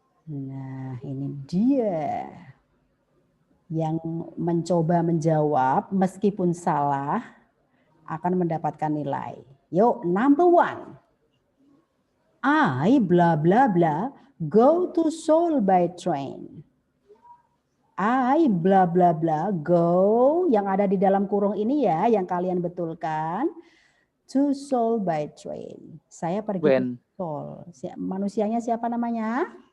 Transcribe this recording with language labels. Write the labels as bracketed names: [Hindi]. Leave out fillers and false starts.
[Indonesian] Nah, ini dia yang mencoba menjawab meskipun salah akan mendapatkan nilai. Yuk, number 1. [English] I bla bla bla go to Seoul by train. I bla bla bla go [Indonesian] yang ada di dalam kurung ini ya, yang kalian betulkan. [English] To Seoul by train. [Indonesian] Saya pergi [English] When. [Indonesian] ke Seoul. Manusianya siapa namanya?